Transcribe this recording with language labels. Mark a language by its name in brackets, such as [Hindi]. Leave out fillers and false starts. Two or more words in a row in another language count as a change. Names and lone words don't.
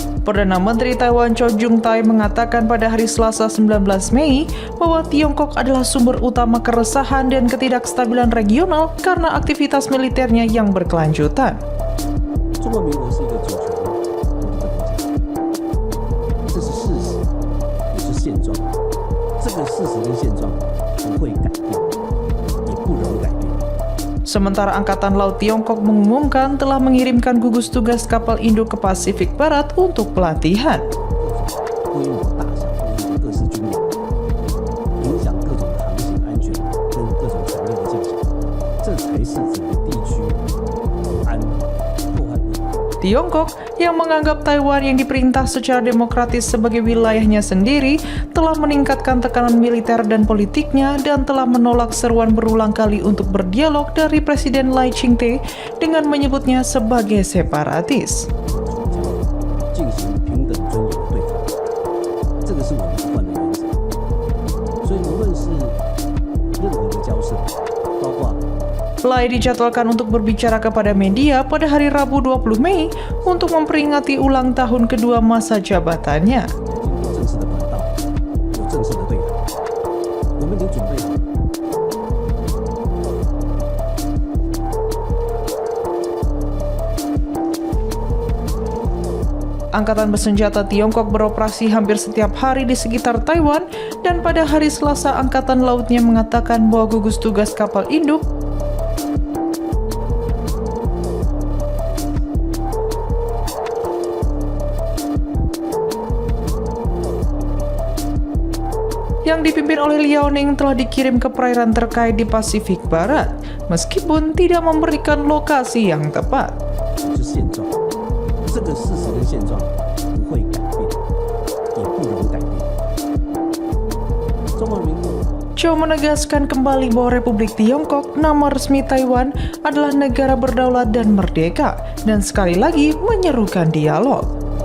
[Indonesian] Perdana Menteri Taiwan Chow Jung-tai mengatakan pada hari Selasa 19 Mei bahwa Tiongkok adalah sumber utama keresahan dan ketidakstabilan regional karena aktivitas militernya yang berkelanjutan. [Chinese] 中华民国是一个主权独立的国家，这是事实，也是现状。这个事实跟现状不会改变，也不容改变。 [Indonesian] Sementara Angkatan Laut Tiongkok mengumumkan telah mengirimkan gugus tugas kapal induk ke Pasifik Barat untuk pelatihan. [Chinese] 规模大小不一的各式军演，影响各种航行安全跟各种条例的进行，这才是整个地区安破坏问题。 [Indonesian] Tiongkok yang menganggap Taiwan yang diperintah secara demokratis sebagai wilayahnya sendiri telah meningkatkan tekanan militer dan politiknya dan telah menolak seruan berulang kali untuk berdialog dari Presiden Lai Ching-te dengan menyebutnya sebagai separatis. [Chinese] 进行平等尊严的对话，这个是我们一贯的原则。所以无论是任何的交涉，包括 [Indonesian] Lai dijadwalkan untuk berbicara kepada media pada hari Rabu 20 Mei untuk memperingati ulang tahun kedua masa jabatannya. [Chinese] 经过正式的管道，有正式的对谈，我们已经准备好了。 [Indonesian] Angkatan bersenjata Tiongkok beroperasi hampir setiap hari di sekitar Taiwan dan pada hari Selasa Angkatan Lautnya mengatakan bahwa gugus tugas kapal induk yang dipimpin oleh Liaoning telah dikirim ke perairan terkait di Pasifik Barat, meskipun tidak memberikan lokasi yang tepat. [Chinese] 是现状，这个事实跟现状不会改变，也不容改变。中华民国 [Indonesian] Chow menegaskan kembali bahwa Republik Tiongkok, nama resmi Taiwan, adalah negara berdaulat dan merdeka, dan sekali lagi menyerukan dialog.